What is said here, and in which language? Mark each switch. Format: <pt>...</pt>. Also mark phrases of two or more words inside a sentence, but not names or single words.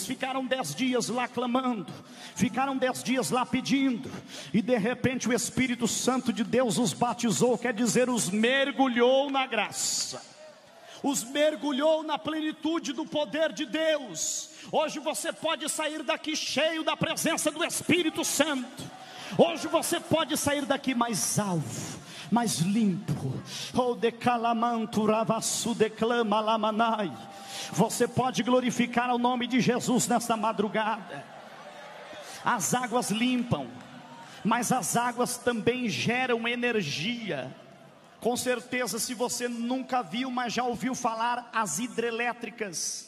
<pt>Ficaram 10 dias lá clamando, ficaram 10 dias lá pedindo, e de repente o Espírito Santo de Deus os batizou, quer dizer, os mergulhou na graça, os mergulhou na plenitude do poder de Deus. Hoje você pode sair daqui cheio da presença do Espírito Santo. Hoje você pode sair daqui mais alvo, mais limpo. Oh, decalamanto ravassu declama lamanai. Você pode glorificar o nome de Jesus nesta madrugada. As águas limpam, mas as águas também geram energia. Com certeza, se você nunca viu, mas já ouviu falar, as hidrelétricas.</pt>